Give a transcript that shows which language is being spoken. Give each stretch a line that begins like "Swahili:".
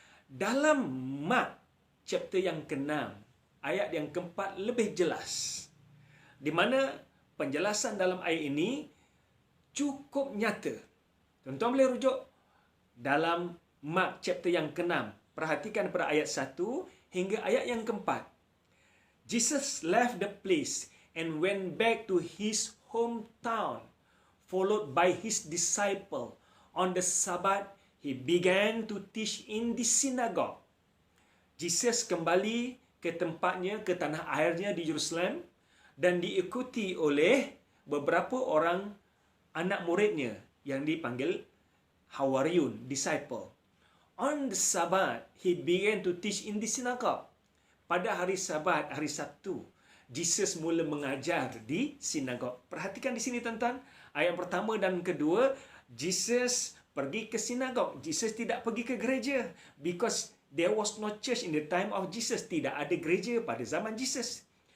Malay: Dalam Mark chapter yang ke-6, ayat yang ke-4 lebih jelas, di mana penjelasan dalam ayat ini cukup nyata. Tuan-tuan boleh rujuk dalam Mark chapter yang ke-6. Perhatikan pada ayat 1 hingga ayat yang ke-4.
English: Jesus left the place and went back to his hometown, followed by his disciple. On the Sabbath, he began to teach in the synagogue.
Malay: Jesus kembali ke tempatnya, ke tanah airnya di Jerusalem, dan diikuti oleh beberapa orang anak muridnya yang dipanggil Hawariyun, disciple.
English: On the Sabbath, he began to teach in the synagogue.
Malay: Pada hari Sabat, hari Sabtu, Jesus mula mengajar di sinagog. Perhatikan di sini tuan-tuan, ayat pertama dan kedua Jesus pergi ke sinagog. Jesus tidak pergi ke gereja
English: because there was no church in the time of Jesus.
Malay: Tidak ada gereja pada zaman Jesus.